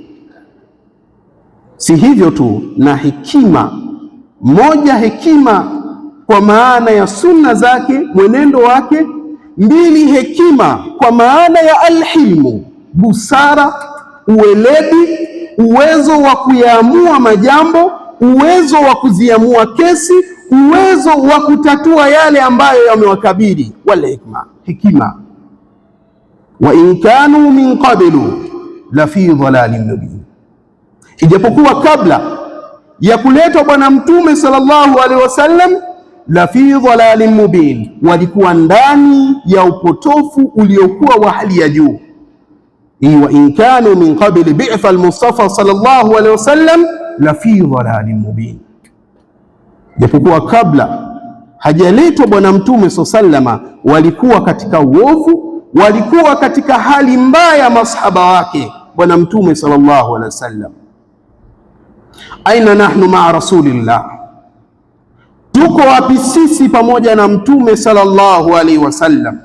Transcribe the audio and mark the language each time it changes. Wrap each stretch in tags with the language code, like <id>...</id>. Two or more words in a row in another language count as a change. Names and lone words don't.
<sw>Si hivyo tu, na hekima moja, hekima kwa maana ya sunna zake, mwenendo wake, mbili, hekima kwa maana ya alhilmu, busara, uweledi, uwezo wa kuyaamua majambo, uwezo wa kuziamua kesi, uwezo wa kutatua yale ambayo yamewakabili.</sw> <ar>والحكمة, hekima. وإن كانوا من قبل لفي ضلال مبين,</ar> <sw>ijapokuwa kabla ya kuletwa Bwana Mtume</sw> <ar>صلى الله عليه وسلم, لفي ضلال مبين,</ar> <sw>walikuwa ndani ya upotofu uliokuwa wa hali ya juu.</sw> <ar>وإن كانوا من قبل بعثة المصطفى صلى الله عليه وسلم لفي ضلال مبين,</ar> <sw>japokuwa kabla hajaletwa Bwana Mtume sallallahu walikuwa katika uovu, walikuwa katika hali mbaya masahaba wake Bwana Mtume</sw> <ar>صلى الله عليه وسلم. أين نحن مع رسول الله,</ar> <sw>tuko wapi sisi pamoja na Mtume</sw> <ar>صلى الله عليه وسلم?</ar>